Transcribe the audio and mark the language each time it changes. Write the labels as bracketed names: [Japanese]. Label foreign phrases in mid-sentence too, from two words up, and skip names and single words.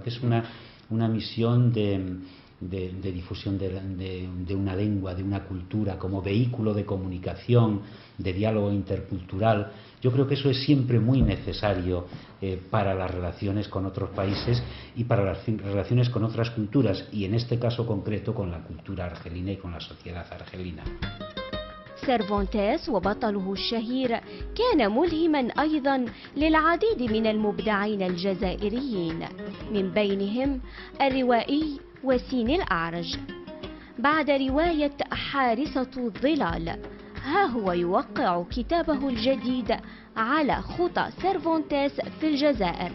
[Spanish] Que es una misión de difusión de una lengua, de una cultura, como vehículo de comunicación, de diálogo intercultural. Yo creo que eso es siempre muy necesario para las relaciones con otros países y para las relaciones con otras culturas, y en este caso concreto con la cultura argelina y con la sociedad argelina. [Arabic] سيرفانتيس وبطله الشهير كان ملهما أيضا للعديد من المبدعين الجزائريين، من بينهم الروائي وسيم الأعرج. بعد رواية حارسة الظلال ها هو يوقع كتابه الجديد على خطى سيرفانتيس في الجزائر.